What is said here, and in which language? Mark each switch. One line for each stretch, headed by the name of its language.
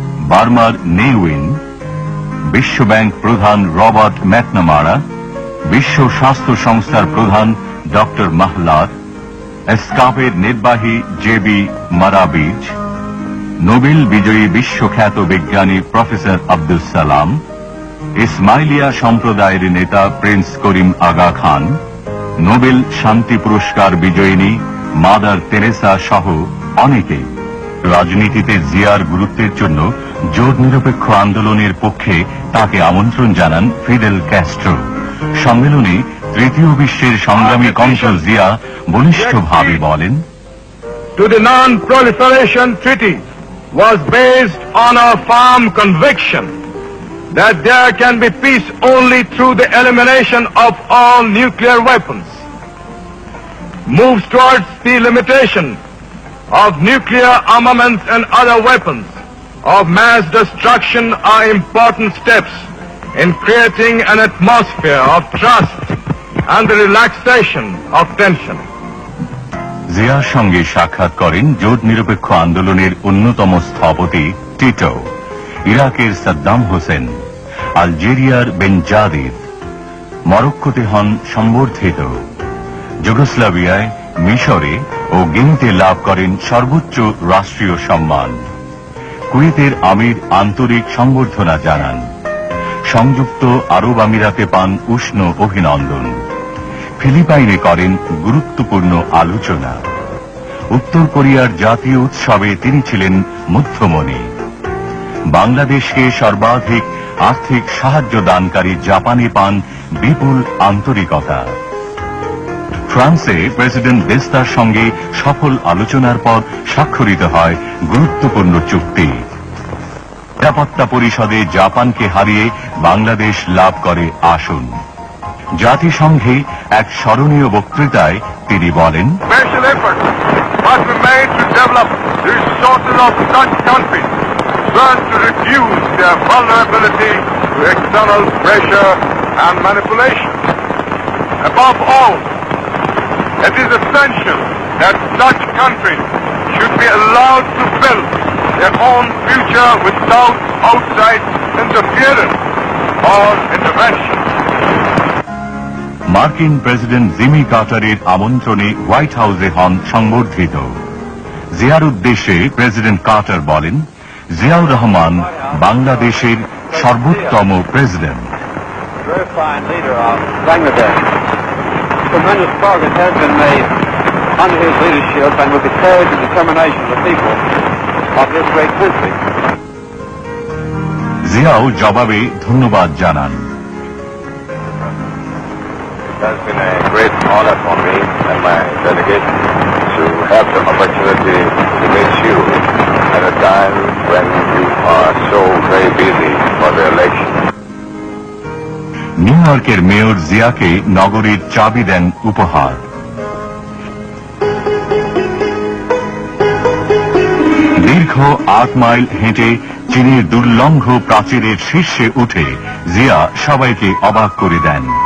Bangla: বার্মার নেউইন, বিশ্বব্যাংক প্রধান রবার্ট ম্যাকনামারা, বিশ্ব স্বাস্থ্য সংস্থার প্রধান ডক্টর মাহলার, এসকাপের নির্বাহী জেবি মারাবিজ, নোবেল বিজয়ী বিশ্বখ্যাত বিজ্ঞানী প্রফেসর আব্দুল সালাম, ইসমাইলিয়া সম্প্রদায়ের নেতা প্রিন্স করিম আগা খান, নোবেল শান্তি পুরস্কার বিজয়িনী মাদার তেরেসা সহ অনেকে। রাজনীতিতে জিয়ার গুরুত্বের জন্য জোট নিরপেক্ষ আন্দোলনের পক্ষে তাকে আমন্ত্রণ জানান ফিদেল ক্যাস্ট্রো। সম্মেলনে তৃতীয় বিশ্বের সংগ্রামী কণ্ঠ জিয়া বলিষ্ঠভাবে বলেন,
English: To the Non-Proliferation Treaty was based on a firm conviction that there can be peace only through the elimination of all nuclear weapons. Moves towards the limitation of nuclear armaments and other weapons of mass destruction are important steps in creating an atmosphere of trust and the relaxation of tension.
Bangla: জিয়ার সঙ্গে সাক্ষাৎ করেন জোট নিরপেক্ষ আন্দোলনের অন্যতম স্থপতি Tito, ইরাকের সাদ্দাম হোসেন, আলজেরিয়ার বেনজাদিদ, মরক্কোতে হন সম্বর্ধিত, যুগোস্লাভিয়ায়, মিশরে ও গিনিতে লাভ করেন সর্বোচ্চ রাষ্ট্রীয় সম্মান। কুয়েতের আমির আন্তরিক সংবর্ধনা জানান। সংযুক্ত আরব আমিরাতে পান উষ্ণ অভিনন্দন। ফিলিপাইনে করেন গুরুত্বপূর্ণ আলোচনা। উত্তর কোরিয়ার জাতীয় উৎসবে তিনি ছিলেন মধ্যমণি। বাংলাদেশকে সর্বাধিক আর্থিক সাহায্য দানকারী জাপানে পান বিপুল আন্তরিকতা। ফ্রান্সে প্রেসিডেন্ট দেস্তার সঙ্গে সফল আলোচনার পর স্বাক্ষরিত হয় গুরুত্বপূর্ণ চুক্তি। নিরাপত্তা পরিষদে জাপানকে হারিয়ে বাংলাদেশ লাভ করে আসন। জাতিসংঘে এক স্মরণীয় বক্তৃতায় তিনি বলেন,
English: Special efforts must be made to develop the resources of such countries so as to reduce their vulnerability to external pressure and manipulation. Above all, it is essential that such countries should be allowed to build their own future without outside interference or intervention.
Bangla: মার্কিন president Jimmy কার্টারের আমন্ত্রণে white হাউসে হন সংবর্ধিত। জিয়ার উদ্দেশ্যে president Carter বলেন, জিয়াউর রহমান বাংলাদেশের সর্বোত্তম president.
English: Tremendous progress has been made under his leadership and with the courage and determination of the people of this great country.
Bangla: Xiao জবাবে ধন্যবাদ জানান।
English: It has been a great honor for me and my delegation to have the opportunity to meet you at a time when you are so very busy for the election.
Bangla: New ইয়র্কের mayor জিয়াকে নগরীর চাবি দেন উপহার। দীর্ঘ 8 mile হেঁটে চীনের দুর্লঙ্ঘ প্রাচীরের শীর্ষে উঠে জিয়া সবাইকে অবাক করে দেন।